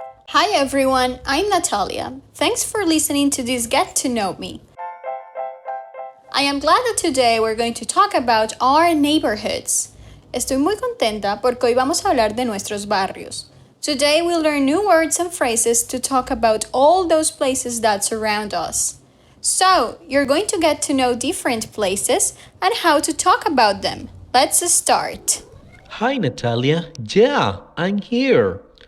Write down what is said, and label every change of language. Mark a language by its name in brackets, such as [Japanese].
[English] Hi everyone, I'm Natalia. Thanks for listening to this Get to Know Me. I am glad that today we're going to talk about our neighborhoods. [Spanish] Estoy muy contenta porque hoy vamos a hablar de nuestros barrios. [English] Today we'll learn new words and phrases to talk about all those places that surround us. So, you're going to get to know different places and how to talk about them. Let's start. Hi, Natalia. Yeah, I'm here.